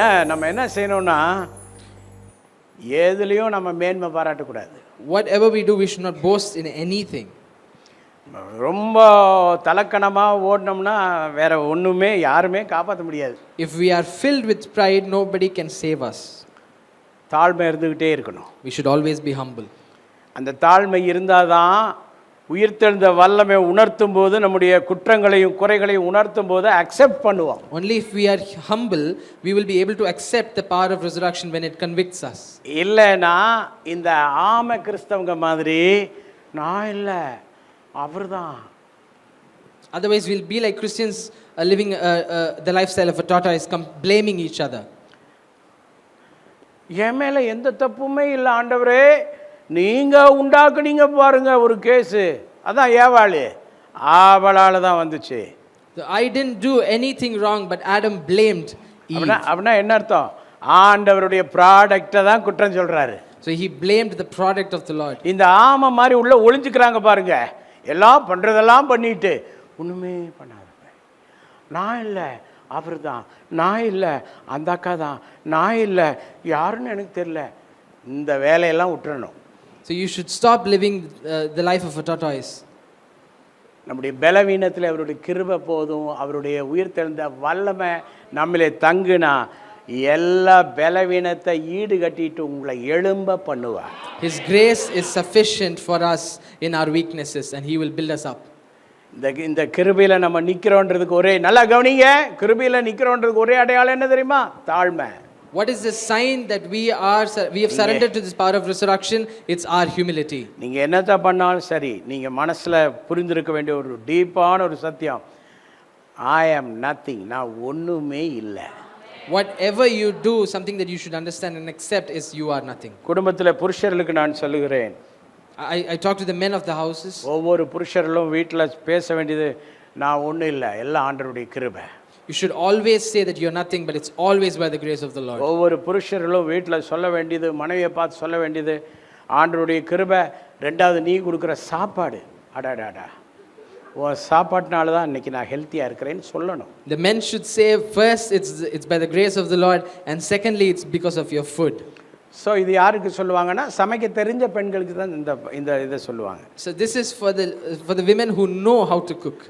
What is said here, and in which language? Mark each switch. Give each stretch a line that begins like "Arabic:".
Tamil: நம்ம என்ன செய்யணும்னா, எதுலயும் நம்ம மேன்மை பாராட்டக்கூடாது.
English: whatever we do, we should not boast in anything.
Tamil: ரொம்ப தலக்கணமா ஓடணும்னா வேற ஒண்ணுமே யாருமே காப்பாற்ற முடியாது.
English: If we are filled with pride, nobody can save us.
Tamil: தாழ்மை இருந்துகிட்டே இருக்கணும்.
English: We should always be humble.
Tamil: அந்த தாழ்மை இருந்தாதான் உயிர்த்தெழுந்த வல்லமை உணர்த்தும் போது, நம்முடைய குற்றங்களையும் குறைகளையும் உணர்த்தும் போது அக்செப்ட் பண்ணுவோம்.
English: Only if we are humble, we will be able to accept the power of resurrection when it convicts us.
Tamil: இல்லைன்னா இந்த ஆம கிறிஸ்தவங்க மாதிரி நான் இல்லை அவர்தான்.
English: Otherwise, we'll be like Christians living the lifestyle of a tortoise, blaming each other.
Tamil: என் மேல எந்த தப்புமே இல்லை ஆண்டவரே, நீங்க உண்டாக்குனீங்க பாருங்க ஒரு கேஸு, அதான் ஏவாளு, அவளால தான் வந்துச்சு.
English: I didn't do anything wrong, but Adam blamed Eve.
Tamil: அப்படின்னா என்ன அர்த்தம்? ஆண்டவருடைய ப்ராடக்டை தான் குற்றம் சொல்றாரு.
English: So he blamed the product of the Lord.
Tamil: இந்த ஆமை மாதிரி உள்ள ஒளிஞ்சுக்கிறாங்க பாருங்க, எல்லாம் பண்றதெல்லாம் பண்ணிட்டு ஒண்ணுமே பண்ணாத. நான் இல்லை அவர் தான், நான் இல்லை அந்த அக்கா தான், நான் இல்லை யாருன்னு எனக்கு தெரியல, இந்த வேலையெல்லாம் விட்டுறணும்.
English: So you should stop living the life of a tortoise.
Tamil: நம்முடைய பலவீனத்தில் அவருடைய கிருபை போதும், அவருடைய உயிர்த்தெழுந்த வல்லமை நம்மளே தங்குனா எல்லா பலவீனத்தை ஈடு கட்டிட்டு உங்களை எழும்ப பண்ணுவார்.
English: His grace is sufficient for us in our weaknesses and he will build us up.
Tamil: இந்த கிருபையில நம்ம நிக்கிறோன்றதுக்கு ஒரே, நல்லா கவனிங்க, கிருபையில நிக்கிறோன்றதுக்கு ஒரே அடையாளம் என்ன தெரியுமா? தாழ்மை.
English: What is the sign that we have surrendered to this power of resurrection? It's our humility.
Tamil: நீங்க என்னத்த பண்ணாலும் சரி, நீங்க மனசுல புரிந்திருக்க வேண்டிய ஒரு டீப்பான ஒரு சத்தியம்,
English: I am nothing,
Tamil: நான் ஒண்ணுமே இல்லை.
English: Whatever you do, something that you should understand and accept is you are nothing.
Tamil: குடும்பத்தில் புருஷர்களுக்கு நான் சொல்லுகிறேன்,
English: I talk to the men of the houses.
Tamil: ஒவ்வொரு புருஷர்களும் வீட்டில் பேச வேண்டியது, நான் ஒன்றும் இல்லை, எல்லாம் ஆண்டவருடைய கிருபை.
English: You should always say that you're nothing, but it's always by the grace of the Lord.
Tamil: ஒவ்வொரு புருஷர்களும் வீட்டில் சொல்ல வேண்டியது, மனைவியை பார்த்து சொல்ல வேண்டியது, ஆண்டவருடைய கிருபை. ரெண்டாவது, நீ கொடுக்குற சாப்பாடு, அடாடாடா, உன் சாப்பாட்டினால தான் இன்னைக்கு நான் ஹெல்த்தியாக இருக்கிறேன்னு சொல்லணும்.
English: The men should say first it's by the grace of the Lord, and secondly it's because of your food.
Tamil: So இது யாருக்கு சொல்லுவாங்கன்னா, சமைக்க தெரிஞ்ச பெண்களுக்கு தான் இந்த இதை சொல்லுவாங்க.
English: So this is for the women who know how to cook.